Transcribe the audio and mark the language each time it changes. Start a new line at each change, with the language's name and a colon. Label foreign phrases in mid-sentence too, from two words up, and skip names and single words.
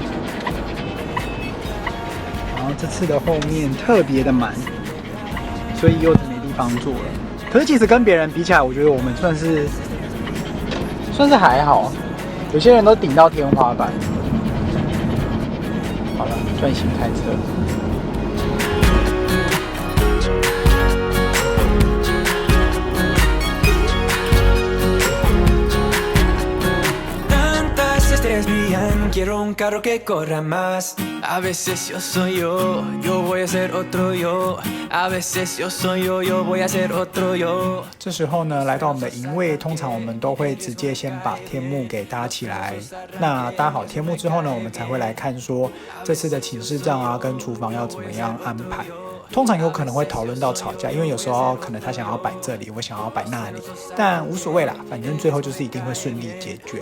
Chinese: 然后这次的后面特别的满，所以柚子没地方坐了。可是其实跟别人比起来，我觉得我们算是还好，有些人都顶到天花板。好了，专心开车。
Spanish: Quiero un carro que corra más. A veces yo soy yo, yo voy a ser otro yo. A veces yo soy yo, yo voy a ser otro yo.
Chinese: 这时候呢，来到我们的营位，通常我们都会直接先把天幕给搭起来。那搭好天幕之后呢，我们才会来看说这次的寝室帐啊跟厨房要怎么样安排。通常有可能会讨论到吵架，因为有时候可能他想要摆这里，我想要摆那里，但无所谓啦，反正最后就是一定会顺利解决。